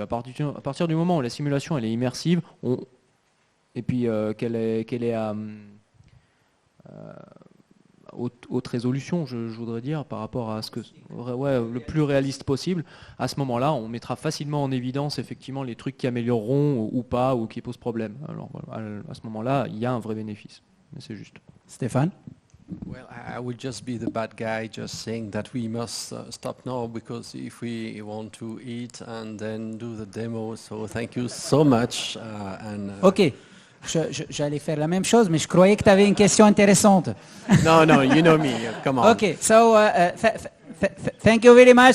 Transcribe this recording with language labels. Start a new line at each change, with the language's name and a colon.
French: À partir du moment où la simulation elle est immersive, et puis qu'elle est à haute résolution, je voudrais dire, par rapport à ce que le plus réaliste possible, à ce moment-là, on mettra facilement en évidence effectivement les trucs qui amélioreront ou pas, ou qui posent problème. Alors à ce moment-là, il y a un vrai bénéfice. Mais c'est juste. Stéphane?
English: Well, I would just be the bad guy just saying that we must stop now because if we want to eat and then do the demo, so thank you so much. Ok.
French: J'allais faire la même chose, mais je croyais que tu avais une question intéressante.
English: No, you know me. Come on. Okay, so thank you very much.